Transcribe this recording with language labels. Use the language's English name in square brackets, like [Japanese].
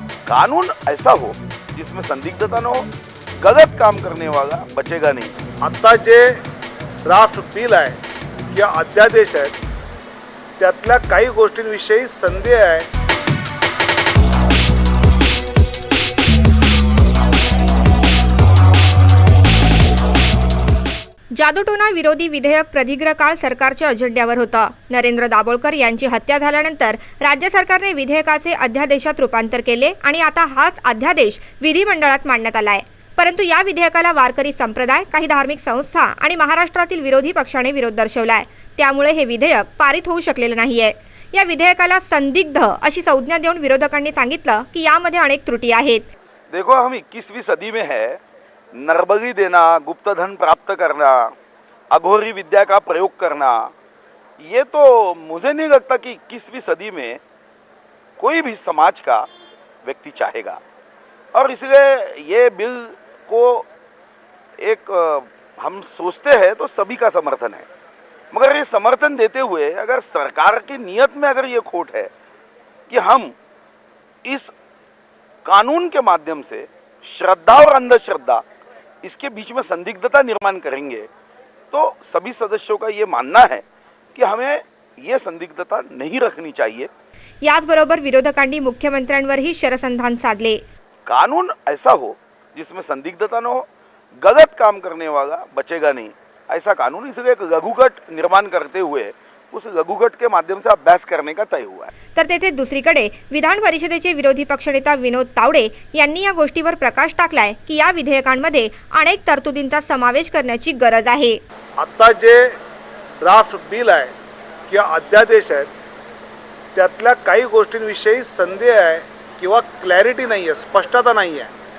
[Hindi] कानून ऐसा हो जिसमें संदिग्धता न हो, गलत काम करने वाला बचेगा नहीं। [Marathi] आता जे ड्राफ्ट बिल आहे किंवा अध्यादेश आहेत त्यातल्या काही गोष्टींविषयी संदेह आहे। जादूटोना विरोधी विधेयक प्रदीर्घ काळ सरकारच्या अजेंड्यावर होतं। नरेंद्र दाभोळकर यांची हत्या झाल्यानंतर राज्य सरकारने विधेयकाचे अध्यादेशात रूपांतर केले आणि आता हाच अध्यादेश विधिमंडळात मांडण्यात आलाय। परंतु या विधेयकाला वारकरी संप्रदाय, काही धार्मिक संस्था आणि महाराष्ट्रातील विरोधी पक्षाने विरोध दर्शवलाय। त्यामुळे हे विधेयक पारित होऊ शकलेलं नाहीये। या विधेयकाला संदिग्ध अशी संज्ञा देऊन विरोधकांनी सांगितलं की यामध्ये अनेक त्रुटी आहेत। [Hindi] देखो, हम 21वीं सदी में है। नरबली देना, गुप्तधन प्राप्त करना, अघोरी विद्या का प्रयोग करना, ये तो मुझे नहीं लगता कि 21वीं सदी में कोई भी समाज का व्यक्ति चाहेगा। और इसलिए ये बिल को एक हम सोचते हैं तो सभी का समर्थन है, मगर ये समर्थन देते हुए अगर सरकार की नीयत में अगर ये खोट है कि हम इस कानून के माध्यम से श्रद्धा और अंधश्रद्धा इसके बीच में संदिग्धता निर्माण करेंगे, तो सभी सदस्यों का ये मानना है कि हमें ये संदिग्धता नहीं रखनी चाहिए। [Marathi] याचबरोबर विरोधकांनी मुख्यमंत्र्यांवरही शरसंधान साधले। [Hindi] कानून ऐसा हो जिसमें संदिग्धता न हो, गलत काम करने वाला बचेगा नहीं, ऐसा कानून, इसलिए एक लघुगट निर्माण करते हुए उस लघुगट के माध्यम से अभ्यास करने का तय हुआ है। [Marathi] तर तेथे दुसरीकडे विधान परिषदेचे विरोधी पक्षनेता विनोद तावडे यांनी या गोष्टीवर प्रकाश टाकलाय की या विधेयकांमध्ये अनेक तरतुदींचा समावेश करण्याची गरज आहे। आता जे ड्राफ्ट बिल आहे किंवा अध्यादेश आहेत त्यातल्या काही गोष्टींविषयी संदेह आहे किंवा क्लॅरिटी नाहीये, स्पष्टता नाहीये।